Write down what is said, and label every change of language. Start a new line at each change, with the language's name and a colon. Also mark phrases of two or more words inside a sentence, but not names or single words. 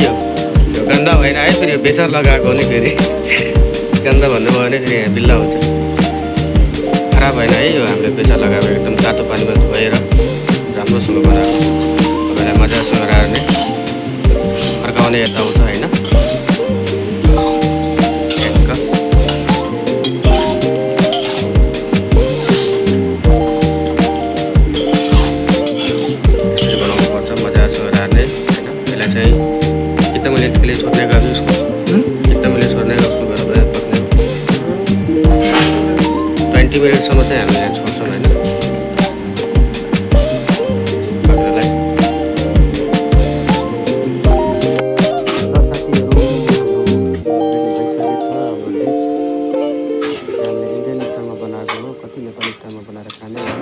Nepali: यो गन्दा होइन है, फेरि यो बेसार लगाएको हो नि, फेरि गन्दा भन्नुभयो भने फेरि बिल्ला हुन्छ। खराब होइन है, यो हामीले बेसार लगाएको एकदम तातो पानीमा धोएर राम्रोसँग बनाएको। तपाईँलाई मजासँग राख्ने फर्काउने यताउता होइन।
Hindi: कितना मिनट के लिए छोड़ने का भी उसको, कितना मिनट छोड़ने का उसको बराबर पकने
Nepali: 20 मिनटसम्म चाहिँ हामीले यहाँ छोड्छौँ होइन। पक्नलाई साथीहरू रेडी भइसकेको छ हाम्रो डिस। हामीले इन्डियन स्टाइलमा बनाएको हो, कति नेपाली स्टाइलमा बनाएर खाने होइन।